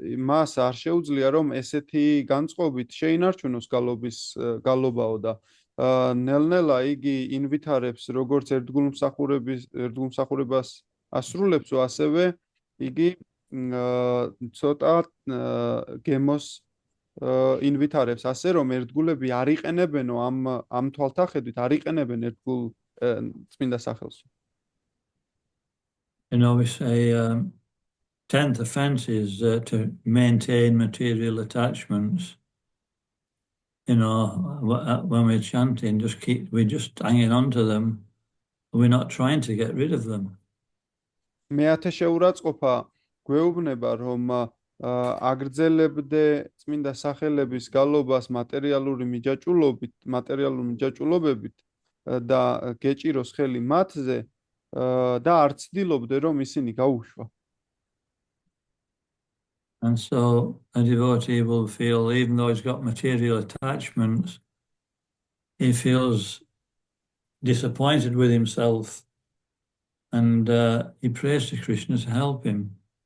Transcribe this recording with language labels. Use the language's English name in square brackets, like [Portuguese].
[Georgian] მას არ შეუძლია, რომ ესეთი განწყობით შეინარჩუნოს გალობაო და ნელ-ნელა იგი ინვითარებს როგორც ერთგულმსახურებას ასრულებსო, ასევე იგი ცოტა გემოს ინვითარებს, ასე რომ ერთგულები არ იყენებენო ამ თვალთახედვით არ იყენებენ ერთგულ წმინდა სახელს. [English] And obviously, 10th offense is to maintain material attachments. You know, when we're chanting, we're just hanging on to them. We're not trying to get rid of them. [Georgian] მეათე შეურაცხყოფა გვეუბნება, რომ აგრძელებდე წმინდა სახელების გალობას მატერიალური მიჯაჭულობებით და გეჭიროს ხელი მათზე და არ ცდილობდე, რომ ისინი გაუშვა. [English] And so a devotee will feel, even though he's got material attachments, he feels disappointed with himself, and he prays to Krishna to help him.